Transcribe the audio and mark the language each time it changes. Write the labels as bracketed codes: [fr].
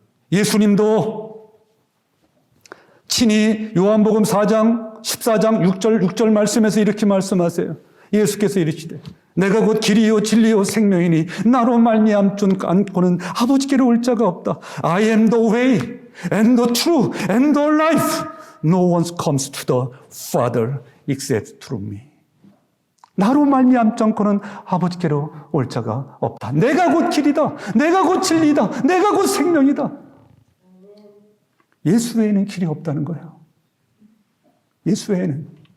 [ko] 예수님도 친히 요한복음 4장 14장 6절 말씀에서 이렇게 말씀하세요. 예수께서 이르시되 내가 곧 길이요 진리요 생명이니 나로 말미암지 않고는 아버지께로 올 자가 없다. [en] I am the way and the truth and the life. No one comes to the Father except through me. [ko] 나로 말미암지 않고는 아버지께로 올 자가 없다. 내가 곧 길이다. 내가 곧 진리다. 내가 곧 생명이다. 예수 외에는 길이 없다는 거예요. 예수 외에는.